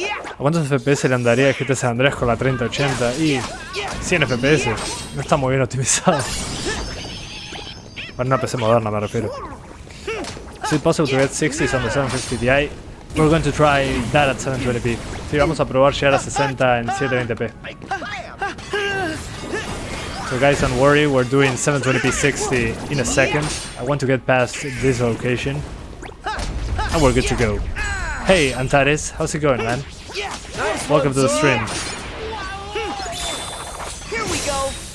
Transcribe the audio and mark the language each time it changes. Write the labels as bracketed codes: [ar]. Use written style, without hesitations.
[es] ¿A cuántos FPS le andaría GT San Andreas con la 3080? Y 100 FPS. No está muy bien optimizado. Para una PC moderna me refiero. [en] Is it possible to get 60s on the 750 Ti? We're going to try that at 720p. [es] Sí, vamos a probar llegar a 60 en 720p. [en] So guys, don't worry, we're doing 720p 60 in a second. I want to get past this location. And we're good to go. Hey, Antares, how's it going, man? Welcome to the stream. Here we go.